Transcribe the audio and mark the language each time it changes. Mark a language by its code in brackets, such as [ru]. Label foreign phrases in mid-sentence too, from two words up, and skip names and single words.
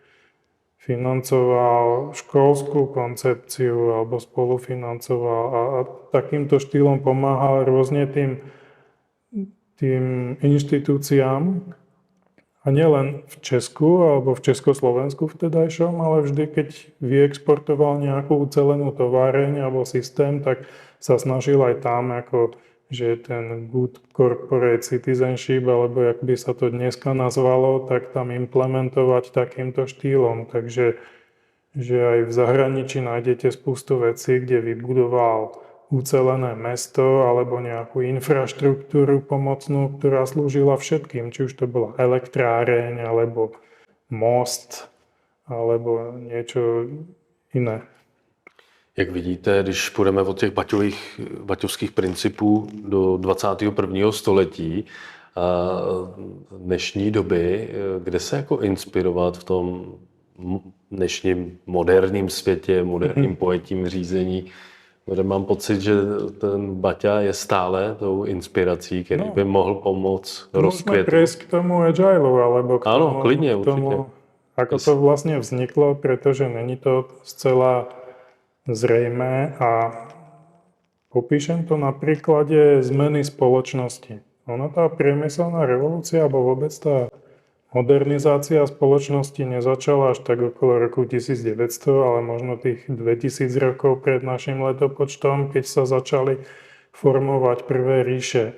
[sk] Financoval školskú koncepciu alebo spolufinancoval a takýmto štýlom pomáhal rôzne tým inštitúciám, a nielen v Česku alebo v Československu vtedajšom, ale vždy, keď vyexportoval nejakú ucelenú továreň alebo systém, tak sa snažil aj tam, ako že ten [en] good corporate citizenship, [sk] alebo jak by sa to dneska nazvalo, tak tam implementovať takýmto štýlom. Takže že aj v zahraničí nájdete spustu vecí, kde vybudoval ucelené mesto alebo nejakú infraštruktúru pomocnú, ktorá slúžila všetkým, či už to bola elektráreň, alebo most, alebo niečo iné. [cs] Jak vidíte, když půjdeme od těch baťovských principů do 21. století a dnešní doby, kde se jako inspirovat v tom dnešním moderním světě, moderním pojetím řízení, kde mám pocit, že ten Baťa je stále tou inspirací, který by mohl pomoct rozkvětu. [sk] Môžeme prejsť k tomu agilu, alebo k tomu, Áno, klidne, k tomu určite. ako to vlastne vzniklo, pretože [cs] není to zcela [sk] zrejmé a popíšem to na príklade zmeny spoločnosti. Ona tá priemyselná revolúcia, alebo vôbec tá modernizácia spoločnosti nezačala až tak okolo roku 1900, ale možno tých 2000 rokov pred našim letopočtom, keď sa začali formovať prvé ríše.